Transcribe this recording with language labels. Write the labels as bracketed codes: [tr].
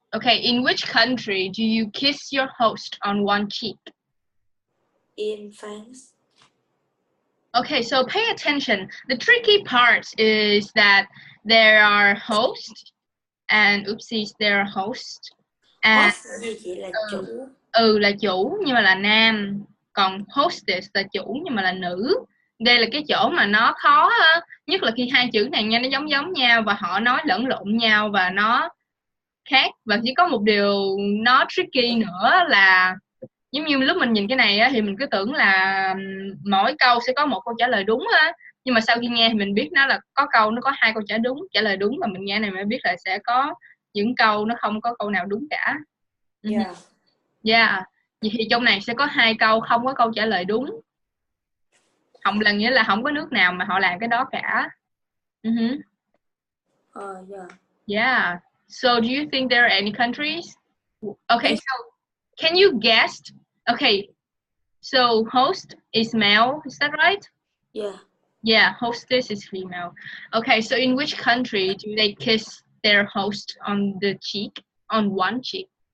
[en] Okay, in which country do you kiss your host on one cheek? In France. Okay, so pay attention. The tricky part is that there are hosts and oopsies, there are hosts and [vi] Host gì chị là chủ. là chủ nhưng mà là nam, còn hostess là chủ nhưng mà là nữ. Đây là cái chỗ mà nó khó á, nhất là khi hai chữ này nha nó giống nhau và họ nói lẫn lộn nhau và nó khác, và chỉ có một điều nó tricky nữa là giống như lúc mình nhìn cái này á, thì mình cứ tưởng là mỗi câu sẽ có một câu trả lời đúng á, nhưng mà sau khi nghe thì mình biết nó là có câu nó có hai câu trả lời đúng, và mình nghe này mới biết là sẽ có những câu nó không có câu nào đúng cả. [en] Yeah. Yeah. [vi] Vậy thì trong này sẽ có hai câu không có câu trả lời đúng. Không là nghĩa là không có nước nào mà họ làm cái đó cả. [en] Yeah. Yeah. So do you think there are any countries? Okay, so can you guess? Okay, so host is male, is that right? Yeah. Yeah, hostess is female. Okay, so in which country do they kiss their host on the cheek, on one cheek?